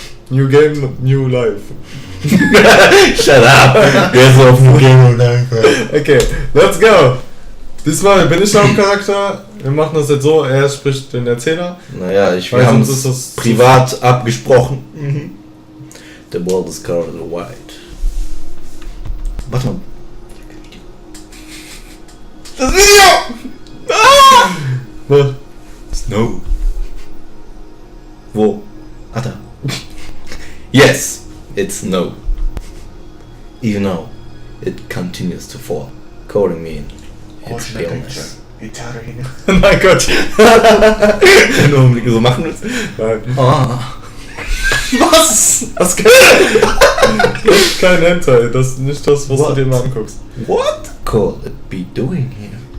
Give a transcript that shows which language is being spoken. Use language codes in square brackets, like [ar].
[en] New Game, New Life. Shut up. [de] Wer ist auf New Game, New Life? [en] Okay, let's go. [de] Diesmal bin ich der Hauptcharakter. Wir machen das jetzt so, er spricht den Erzähler. Naja, wir haben es privat abgesprochen. Mhm. [en] The world is colored white. [de] Warte mal. Das Video! Ah! Was? Snow. Wo? Ah, da. [en] Yes, it's snow. Even though it continues to fall, calling me in its illness. [de] Mein Gott. Wenn du Augenblicke so machen willst. Nein. Ah. Was? Das ist kein Hentai, das ist nicht das, was du dir mal anguckst. [en] What could it be doing here?